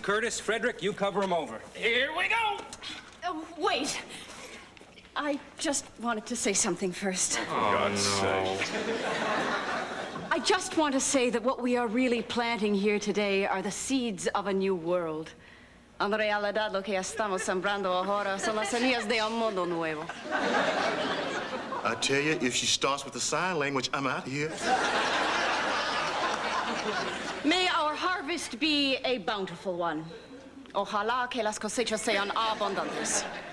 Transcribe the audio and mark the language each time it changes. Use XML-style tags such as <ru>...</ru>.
<en>Curtis, Frederick, you cover them over. Here we go! Wait. I just wanted to say something first. For God's sake. I just want to say that what we are really planting here today are the seeds of a new world.</en> <es>En realidad, lo que estamos sembrando ahora son las semillas de un mundo nuevo.</es> <en>I tell you, if she starts with the sign language, I'm out of here. May our harvest be a bountiful one.</en> <es>Ojalá que las cosechas sean abundantes.</es>